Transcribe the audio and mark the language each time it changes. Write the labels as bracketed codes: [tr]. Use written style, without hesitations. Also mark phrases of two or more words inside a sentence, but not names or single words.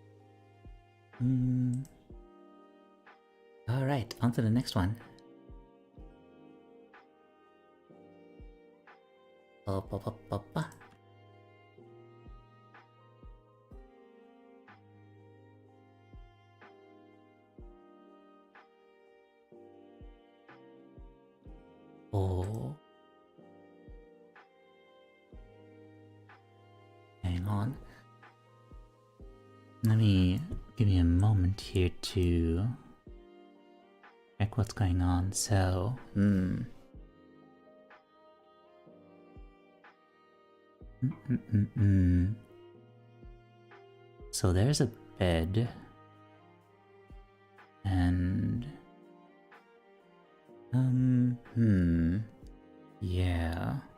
[en] Alright, on to the next one. Ba, ba, ba, ba, ba. Oh. Hang on. Let me give me a moment here to check what's going on. So, So there's a bed, and yeah.